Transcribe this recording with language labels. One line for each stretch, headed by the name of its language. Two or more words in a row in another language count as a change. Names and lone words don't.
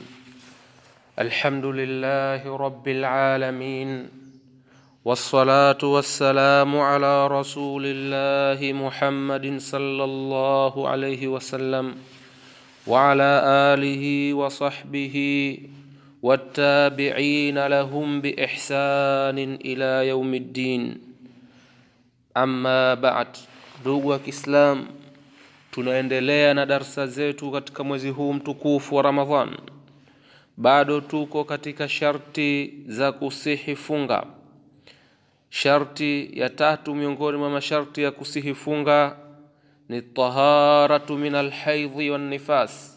Arabic: الحمد لله رب العالمين، والصلاة والسلام على رسول الله محمد صلى الله عليه وسلم وعلى آله وصحبه والتابعين لهم بإحسان إلى يوم الدين. أما بعد.
Swahili: Ndugu wa Kiislamu, tunaendelea na darsa zetu katika mwezi huu mtukufu wa Ramadhan. Bado tuko katika sharti za kusihi funga. Sharti ya tatu miongoni mwa masharti ya kusihi funga ni
Arabic: الطهارة من الحيض والنفاس.